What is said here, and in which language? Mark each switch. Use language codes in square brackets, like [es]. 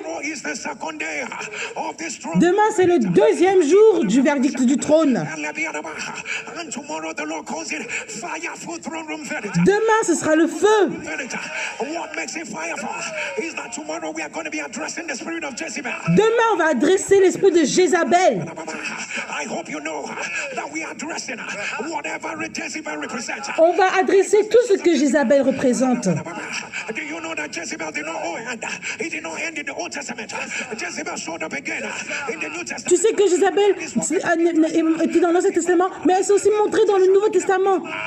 [en] Tomorrow is the second day of this throne. [fr] Demain, c'est le deuxième jour du verdict du trône. [en] And tomorrow the Lord calls it fireful throne room verdict. [fr] Demain, ce sera le feu. [en] Verdict. What makes it fireful is that tomorrow we are going to be addressing the spirit of Jezebel. [fr] Demain, on va adresser l'esprit de Jézabel. [en] I hope you know that we are addressing whatever Jezebel represents. [fr] On va adresser tout ce que Jézabel représente. [en] Do you know that Jezebel did not end? It did not end in the Old Testament. Jezebel showed up again in the New Testament. [fr] Tu sais que Jézabel était dans l'Ancien Testament, mais elle s'est aussi montrée dans le Nouveau Testament.